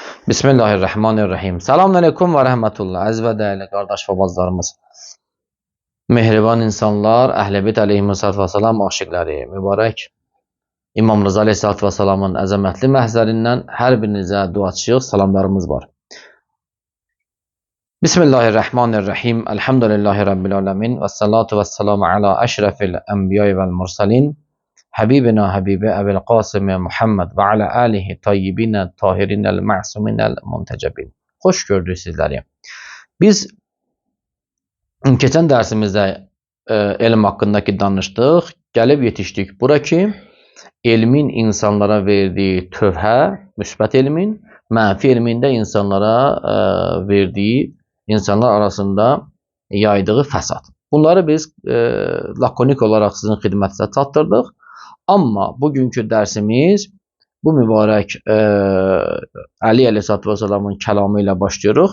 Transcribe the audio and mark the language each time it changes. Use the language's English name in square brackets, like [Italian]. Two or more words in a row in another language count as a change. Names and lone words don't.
[Turkish] Bismillahirrahmanirrahim. [Arabic] السلام عليكم ورحمة الله. [Turkish] Aziz ve değerli kardeş ve bazılarımız. [Azerbaijani] Mehriban insanlar, Əhl-i Beyt aleyhissalatu vesselam aşıqları, mübarək İmam Rıza aleyhissalatu vesselamın əzəmətli məhzərindən hər birinizə duaçıyıq, salamlarımız var. [Arabic] Bismillahirrahmanirrahim. الحمد لله رب العالمين. والصلاة والسلام على أشرف الأنبياء والمرسلين. حبيبنا حبيب أبي القاسم محمد وعلى آله الطيبين الطاهرين المعصومين المنتجبين. [Turkish] Hoş gördük sizleri. Biz geçen dersimizde elm hakkındaki danıştık. Gelip yetiştik. [Azerbaijani] Bura ki elmin insanlara verdiği tövhə, müsbət elmin, mənfi elminde insanlara verdiği, insanlar arasında yaydığı fəsad. Bunları biz lakonik olarak sizin xidmətinizə çatdırdıq. Amma bugünkü dərsimiz bu mübarək Ali Aleyhisselatü Vesselamın kəlamı ilə başlayırıq.